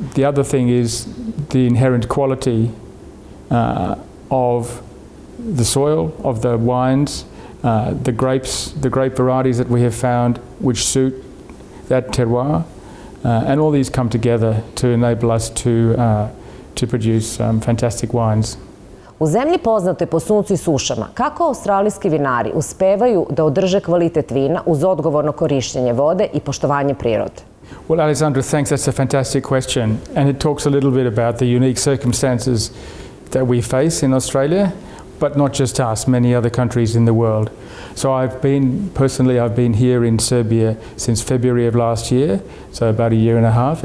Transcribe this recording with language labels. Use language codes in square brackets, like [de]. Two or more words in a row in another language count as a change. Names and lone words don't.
[en] The other thing is the inherent quality of the soil, of the wines, the grapes, the grape varieties that we have found which suit that terroir, and all these come together to enable us to produce fantastic wines. [sr] U zemlji poznatoj po suncu i sušama, kako australijski vinari uspevaju da održe kvalitet vina uz odgovorno korištenje vode i poštovanje prirode? [en] Well, Alexandra, thanks. That's a fantastic question. And it talks a little bit about the unique circumstances that we face in Australia, but not just us, many other countries in the world. So I've been here in Serbia since February of last year, so about a year and a half.